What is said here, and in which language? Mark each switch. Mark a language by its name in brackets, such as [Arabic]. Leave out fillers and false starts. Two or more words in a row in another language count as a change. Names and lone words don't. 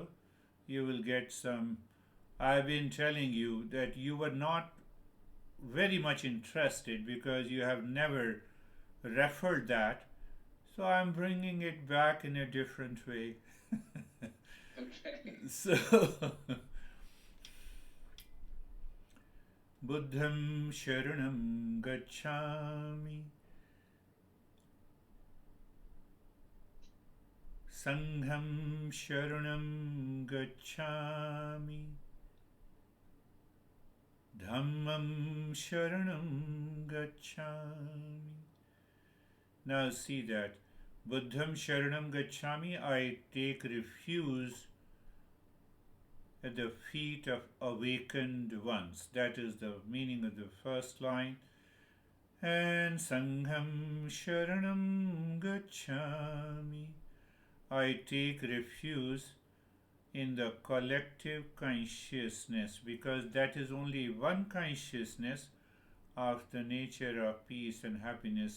[English] You will get some. I've been telling you that you were not very much interested because you have never referred that. So I'm bringing it back in a different way. Okay. So, [Pali] Buddham Sharanam Gacchami, Sangham Sharanam Gacchami, Dhammam Sharanam Gacchami. [English] Now see that. [Pali] Buddham Sharanam Gacchami, [English] I take refuge at the feet of awakened ones. That is the meaning of the first line. And [Pali] Sangham Sharanam Gacchami, [English] I take refuge in the collective consciousness, because that is only one consciousness of the nature of peace and happiness.